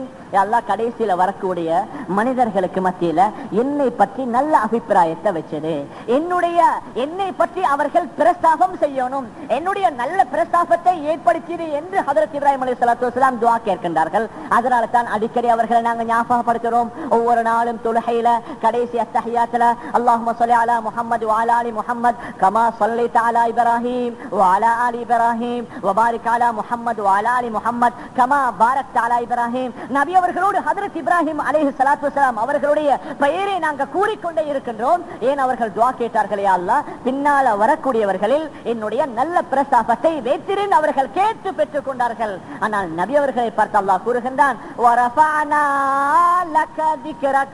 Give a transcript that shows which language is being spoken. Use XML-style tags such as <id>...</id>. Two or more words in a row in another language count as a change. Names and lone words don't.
<ta>யா அல்லாஹ், கடைசியில வரக்கூடிய மனிதர்களுக்கு மத்தியில என்னை பற்றி நல்ல அபிப்பிராயத்தை வச்சது, என்னை பற்றி அவர்கள் பிரஸ்தாபம் செய்யணும், என்னுடைய நல்ல பிரஸ்தாபத்தை ஏற்படுத்தியது என்று ஹஜ்ரத் இப்ராஹிம்</ta> <ar>عليه الصلاة والسلام</ar> <ta>துஆ கேட்கின்றார்கள். அதனால தான் அடிக்கடி அவர்களை நாங்க ஞாபகப்படுத்துறோம். ஒவ்வொரு நாளும் தொழுகையில கடைசி அத்தஹியாத்துல</ta> <ar>اللهم صل على محمد وعلى آل محمد كما صليت على إبراهيم وعلى آل إبراهيم وبارك على محمد وعلى آل محمد كما باركت على إبراهيم.</ar> <ta>நபி அவர்களோடு ஹஜ்ரத் இப்ராஹிம்</ta> <ar>عليه الصلاة والسلام</ar> <ta>அவர்களுடைய பெயரை நாங்க கூறிக்கொண்டே இருக்கின்றோம். ஏன் அவர்கள் துஆ கேட்டார்கள், யா அல்லாஹ், பின்னால வரக்கூடியவர்களில் என்னுடைய நல்ல பிரஸ்தாபத்தை வைத்திருந்து அவர்கள் கேட்டு பெற்றுக் கொண்டார்கள். ஆனால் நபி அவர்களை பார்த்து அல்லாஹ் கூறுகின்றான்,</ta> <ar>ورفعنا لك ذكرك.</ar>